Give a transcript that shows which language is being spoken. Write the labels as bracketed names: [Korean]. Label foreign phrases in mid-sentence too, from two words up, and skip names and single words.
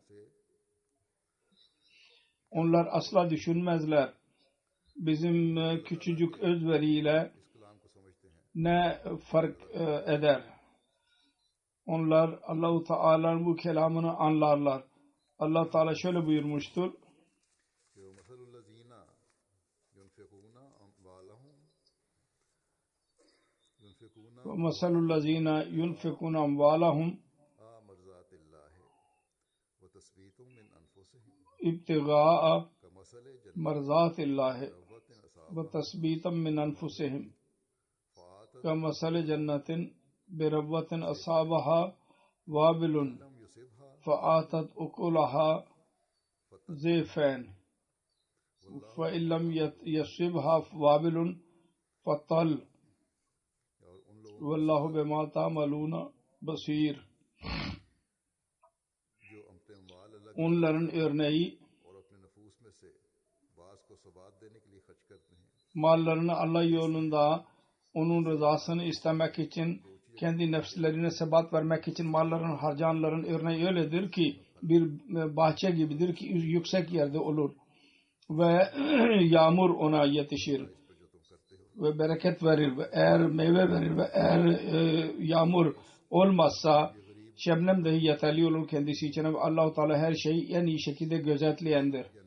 [Turkish] Onlar asla düşünmezler bizim küçücük özveriyle ne fark eder. Onlar Allah-u Teala'nın bu kelamını anlarlar. Allah Teala şöyle buyurmuştur. [Arabic] وَمَثَلُ الَّذ۪ينَ يُنْفِقُونَ أَمْوَالَهُمْ ابْتِغَاءَ مَرْضَاتِ اللّٰهِ وَتَثْبِيتًا مِنْ أَنْفُسِهِمْ كَمَثَلِ جَنَّةٍ بِرَبْوَةٍ أَصَابَهَا وَابِلٌ فَآتَتْ أُكُلَهَا ضِعْفَيْنِ فَإِنْ لَمْ يَصِبْهَا وَابِلٌ فَطَلٌّ وَاللّٰهُ بِمَا تَعْمَلُونَ بَصِيرٌ. [Turkish] Onların örneği mallarını Allah yolunda onun rızasını istemek için kendi nefslerine sebat vermek için malların harcanların örneği öyledir ki bir bahçe gibidir ki yüksek yerde olur ve yağmur ona yetişir ve bereket verir ve eğer meyve verir ve eğer yağmur olmazsa şebnem dahi yeterli olur kendisi için ve Allah-u Teala her şeyi en iyi şekilde gözetleyendir.